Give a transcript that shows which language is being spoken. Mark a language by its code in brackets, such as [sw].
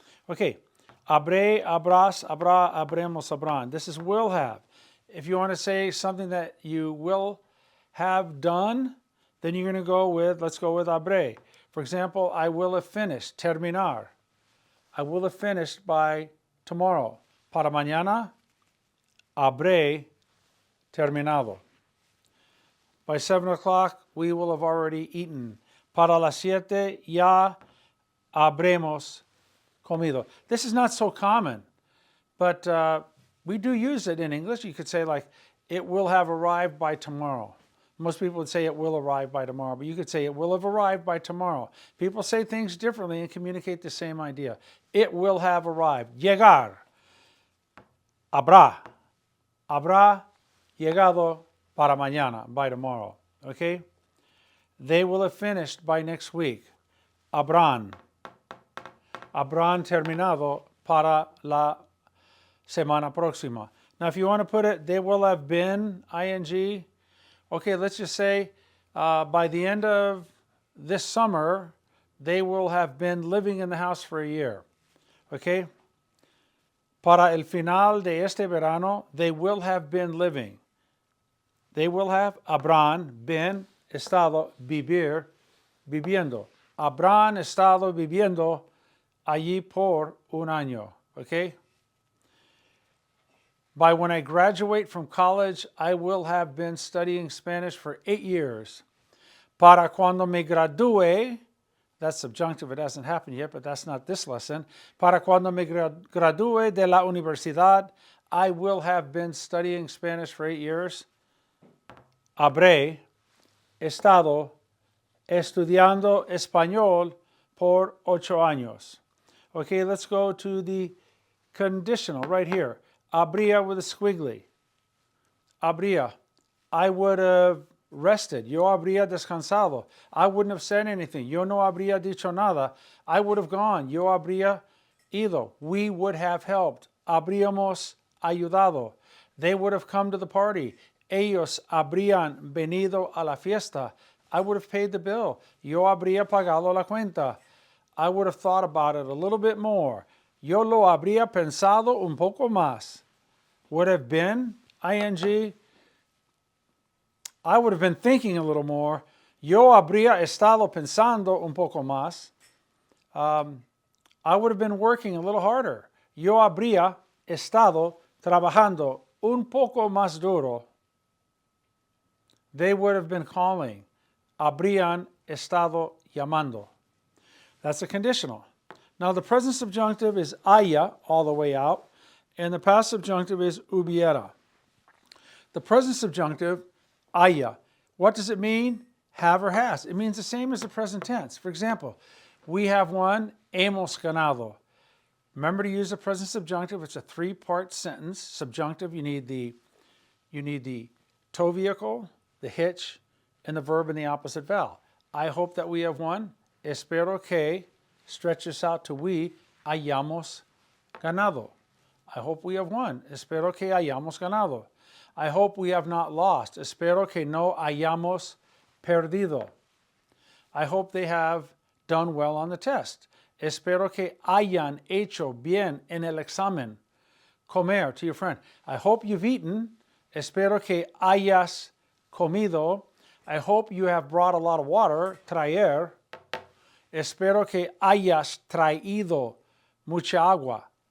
[en] Okay, [es] habré, habrás, habrá, habremos, habrán. [en] This is will have. If you want to say something that you will have done, then you're going to go with, let's go with habré. For example, I will have finished, terminar. I will have finished by tomorrow. [es] Para mañana, habré terminado. [en] By 7 o'clock, we will have already eaten. [es] Para las 7 ya habremos comido. [en] This is not so common, but we do use it in English. You could say like, it will have arrived by tomorrow. Most people would say it will arrive by tomorrow, but you could say it will have arrived by tomorrow. People say things differently and communicate the same idea. It will have arrived. Llegar. [es] Habrá. Habrá llegado para mañana, [en] by tomorrow. Okay? They will have finished by next week. [es] Habrán terminado para la semana próxima. [en] Now, if you want to put it, they will have been, ing. Okay, let's just say by the end of this summer, they will have been living in the house for a year. Okay? [es] Para el final de este verano, [en] they will have been living. They will have, habrán, been, estado, vivir, viviendo. [es] Habrán estado viviendo allí por un año. [en] Okay? By when I graduate from college, I will have been studying Spanish for 8 years. [es] Para cuando me gradúe, [en] that's subjunctive, it hasn't happened yet, but that's not this lesson. [es] Para cuando me gradúe de la universidad, [en] I will have been studying Spanish for 8 years. [es] Habré estado estudiando español por 8 años. [en] Okay, let's go to the conditional right here. Habría with a squiggly. Habría. I would have rested. [es] Yo habría descansado. [en] I wouldn't have said anything. [es] Yo no habría dicho nada. [en] I would have gone. [es] Yo habría ido. [en] We would have helped. [es] Habríamos ayudado. [en] They would have come to the party. [es] Ellos habrían venido a la fiesta. [en] I would have paid the bill. [es] Yo habría pagado la cuenta. [en] I would have thought about it a little bit more. [es] Yo lo habría pensado un poco más. [en] Would have been, ing. I would have been thinking a little more. [es] Yo habría estado pensando un poco más. [en] I would have been working a little harder. [es] Yo habría estado trabajando un poco más duro. [en] They would have been calling. [es] Habrían estado llamando. [en] That's a conditional. Now the present subjunctive is haya, all the way out, and the past subjunctive is hubiera. The present subjunctive, haya, what does it mean? Have or has. It means the same as the present tense. For example, we have won, [es] hemos ganado. [en] Remember to use the present subjunctive. It's a 3-part sentence. Subjunctive, you need the tow vehicle, the hitch, and the verb in the opposite vowel. I hope that we have won. [es] Espero que, [en] stretch this out to we, [es] hayamos ganado. [en] I hope we have won. [es] Espero que hayamos ganado. [en] I hope we have not lost. [es] Espero que no hayamos perdido. [en] I hope they have done well on the test. [es] Espero que hayan hecho bien en el examen. Comer, [en] to your friend. I hope you've eaten. [es] Espero que hayas comido. [en] I hope you have brought a lot of water. [es] Traer. Espero que hayas traído mucha agua.